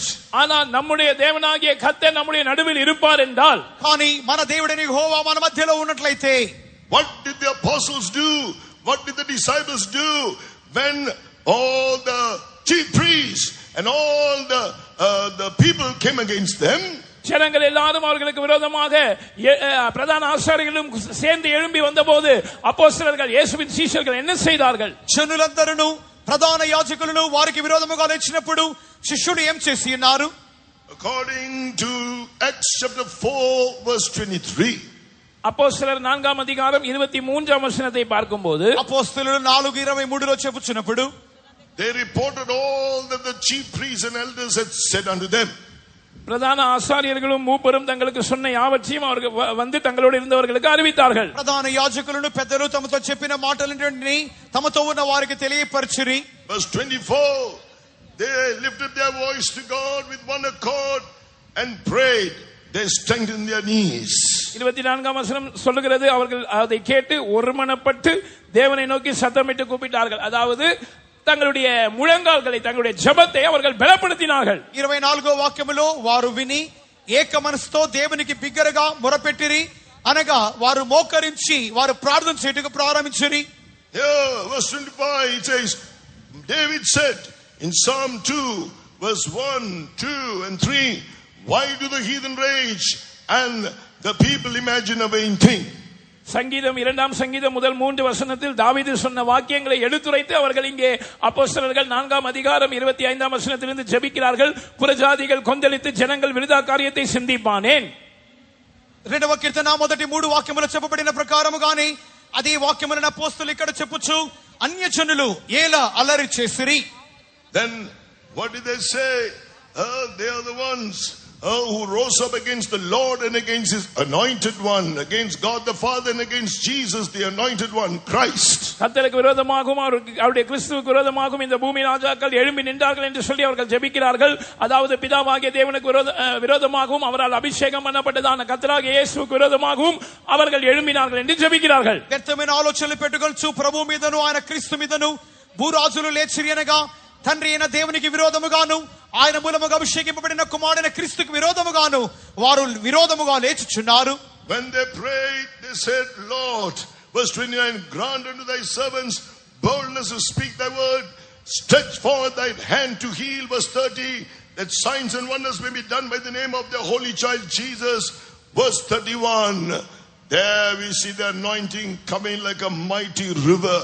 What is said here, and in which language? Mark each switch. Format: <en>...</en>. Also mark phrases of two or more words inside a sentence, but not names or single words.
<ta>ஆனால் நம்முடைய தேவனாகிய கர்த்தர் நம்முடைய நடுவில் இருப்பார் என்றால்,</ta> <te>కానీ మన దేవుడైన యెహోవా మన మధ్యలో ఉన్నట్లయితే,</te> <en>what did the apostles do? What did the disciples do when all the chief priests and all the people came against them?</en> <ta>ஜனங்கள் எல்லாரும் அவர்களுக்கு விரோதமாக பிரதான ஆசாரியர்களும் சேர்ந்து எழும்பி வந்தபோது அப்போஸ்தலர்கள் இயேசுவின் சீஷர்கள் என்ன செய்தார்கள்?</ta> <te>జనులందరూ ప్రధాన యాజకులను వారికి విరోధముగా లేచినప్పుడు శిష్యులు ఏం చేసి ఉన్నారు?</te> <en>According to Acts chapter 4 verse 23,</en> <ta>அப்போஸ்தலர் 4ஆம் அதிகாரம் 23ஆம் வசனத்தை பார்க்கும்போது,</ta> <te>అపోస్తలులు 4:23లో చెప్పుచున్నప్పుడు,</te> <en>they reported all that the chief priests and elders had said unto them.</en> <ta>பிரதான ஆசாரியர்களும் மூப்பரும் தங்களுக்கு சொன்ன யாவற்றையும் அவர்கள் வந்து தங்களோடு இருந்தவர்களுக்கு அறிவித்தார்கள்.</ta> <te>ప్రధాన యాజకులను పెద్దలు తమతో చెప్పిన మాటలన్నిటిని తమతో ఉన్న వారికి తెలియపరిచిరి.</te> <en>Verse 24, they lifted their voice to God with one accord and prayed. They strengthened their knees.</en> <ta>24ஆம் வசனம் சொல்லுகிறது, அவர்கள் அதை கேட்டு ஒருமனப்பட்டு தேவனை நோக்கி சத்தமிட்டு கூப்பிட்டார்கள். அதாவது தங்களுடைய முழங்கால்களை, தங்களுடைய ஜெபத்தை அவர்கள் பலப்படுத்தினார்கள்.</ta> <te>24వ వాక్యములో వారు విని ఏక మనసుతో దేవునికి బిగ్గరగా మొరపెట్టిరి, అనగా వారు మోకరించి వారు ప్రార్థన చేయటకు ప్రారంభించిరి.</te> <en>Here verse 25 it says, David said in Psalm 2 verse 1, 2 and 3, why do the heathen rage and the people imagine a vain thing?</en> <ta>சங்கீதம் 2ஆம் சங்கீதம் முதல் 3 வசனத்தில் தாவீது சொன்ன வாக்கியங்களை எடுத்துரைத்து அவர்கள் இங்கே அப்போஸ்தலர்கள் 4ஆம் அதிகாரம் 25ஆம் வசனத்திலிருந்து ஜெபிக்கிறார்கள். புறஜாதிகள் கொந்தளித்து ஜனங்கள் விருதா காரியத்தை சிந்திப்பானேன்.</ta> <te>2వ కీర్తన మొదటి 3 వాక్యములు చెప్పబడిన ప్రకారముగానే అదే వాక్యములను అపోస్తలులు ఇక్కడ చెప్పుచు అన్యజనులు ఎలా అల్లరి చేసిరి.</te> <en>Then what did they say? They are the ones who rose up against the Lord and against his anointed one, against God the Father and against Jesus the anointed one, Christ.</en> <ta>கர்த்தருக்கு விரோதமாகவும் அவருடைய கிறிஸ்துவுக்கு விரோதமாகவும் இந்த பூமி ராஜாக்கள் எழும்பி நின்றார்கள் என்று சொல்லி அவர்கள் ஜெபிக்கிறார்கள். அதாவது பிதாவாகிய தேவனுக்கு விரோதமாகவும் அவரால் அபிஷேகம் பண்ணப்பட்டதான கர்த்தராகிய இயேசுவுக்கு விரோதமாகவும் அவர்கள் எழும்பினார்கள் என்று ஜெபிக்கிறார்கள்.</ta> <te>వ్యర్థమైన ఆలోచనలు పెట్టుకొనుచు ప్రభు మీదను ఆయన క్రీస్తు మీదను భూరాజులు లేచిరి అనగా తండ్రి అయిన దేవునికి విరోధముగాను ఆయన మూలముగా అభిషేకింపబడిన కుమారుడైన క్రీస్తుకు విరోధముగాను వారు విరోధముగా లేచుచున్నారు.</te> <en>When they prayed, they said, Lord, verse 29, grant unto thy servants boldness to speak thy word, stretch forth thy hand to heal, verse 30, that signs and wonders may be done by the name of the holy child Jesus, verse 31, there we see the anointing coming like a mighty river.</en>